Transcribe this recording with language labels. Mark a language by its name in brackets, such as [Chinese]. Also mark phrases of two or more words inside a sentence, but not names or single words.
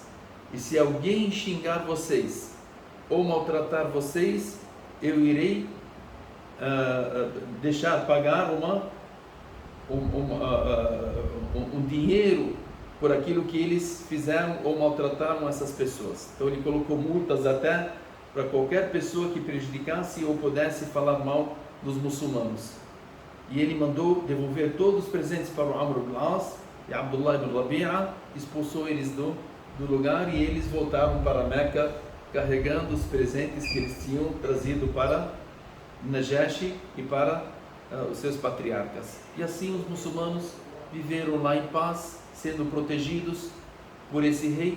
[Portuguese] E se alguém xingar vocês ou maltratar vocês, eu irei deixar pagar um dinheiro por aquilo que eles fizeram ou maltrataram essas pessoas. Então ele colocou multas até para qualquer pessoa que prejudicasse ou pudesse falar mal dos muçulmanos. E ele mandou devolver todos os presentes para o Amr ibn al-As, e Abdullah ibn Rabi'a expulsou eles do lugar, e eles voltaram para Meca carregando os presentes que eles tinham trazido para Najashi e para os seus patriarcas. E assim os muçulmanos viveram lá em paz, sendo protegidos por esse rei.